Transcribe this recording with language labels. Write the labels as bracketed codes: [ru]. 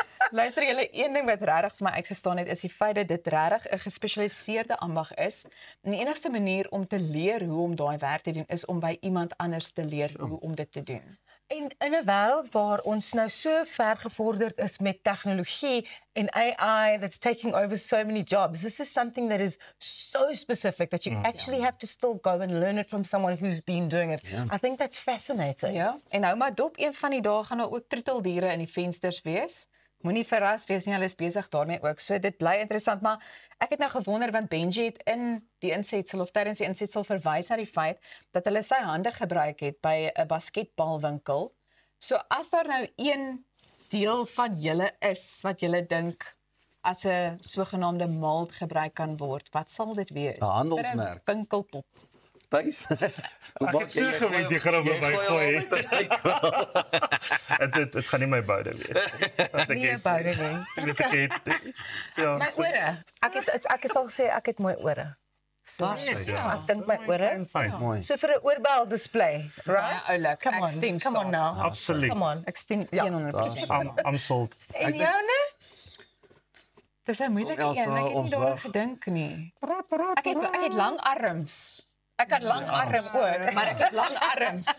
[af] Luister julle, een ding wat regtig vir my uitgestaan het is die feit dat dit regtig 'n gespesialiseerde ambag is. En die enigste manier om te leer hoe om daai werk te doen is om by iemand anders te leer hoe om dit te doen. En in 'n wêreld waar ons nou so ver gevorderd is met tegnologie en AI [en] that's taking over so many jobs, this is something that is so specific that you actually have to still go and learn it from someone who's been doing it. I think that's fascinating. [af] Ja, en hou maar dop, een van die dae gaan daar ook troeteldiere in die vensters wees. Moenie verras wees nie, hulle is besig daarmee ook. So dit bly interessant, maar ek het nou gewonder want Benji het in die insetsel of tydens die insetsel verwys na die feit dat hulle sy hande gebruik het by 'n basketbalwinkel. So as daar nou een deel van julle is wat julle dink as 'n sogenaamde maalt gebruik kan word, wat sal dit wees? 'n handelsmerk. Vir 'n winkelpop. Tuis. Ek het so geweet jy gaan op my gooi. Dit gaan nie my boude wees. Nie 'n boude nie. Ja. My ore. Ek het al gesê ek het mooi ore. So, ek dink my ore. Mooi. So vir 'n oorbel display, right? Ja, oulik. [en] Come [af] Ek [en] on, [af] stem [en] come on [af] saam. [en] now. [af] Absoluut. [en] Come on. [af] Ek stem 100%. [en] I'm sold. [af] En joune? Dis 'n moeilike een. Ek het nie daaroor gedink nie. Ek het lang arms. Ek het lang arms ook, maar ek het lang arms.